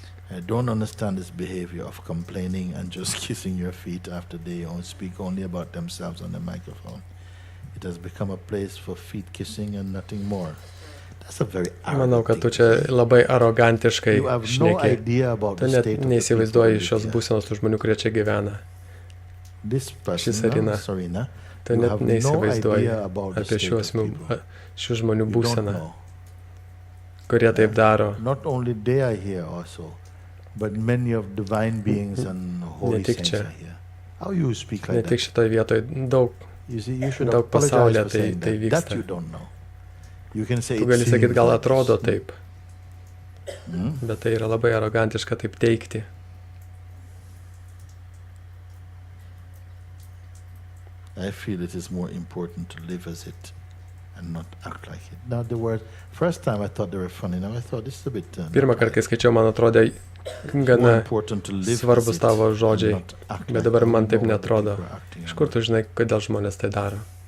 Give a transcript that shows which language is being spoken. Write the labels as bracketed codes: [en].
[en] I don't understand this behavior of complaining and just kissing your feet after they speak only about themselves on the microphone. It has become a place for feet kissing and nothing more. That's a very arrogant [lt] Manau, kad tu čia labai arogantiškai šneki. Tu net neįsivaizduoji šios būsenos tų žmonių, kurie čia gyvena. Ši Sarina, tu net neįsivaizduoji apie šių žmonių būseną, kurie taip daro. [en] Not only they are here also, but many of divine beings and holy saints are here. How you speak like that? [lt] Ne tik šitoje vietoje, daug pasaulyje tai vyksta. Tu gali sakyti, gal atrodo taip, bet tai yra labai arogantiška taip teikti. [en] I feel it is more important to live as it and not act like it. Now the word, first time I thought they were funny, now I thought this is a bit... [lt] Pirmą kartą, kai skaičiau, man atrodė gana svarbus tavo žodžiai, bet dabar man taip netrodo. Iš kur tu žinai, kodėl žmonės tai daro?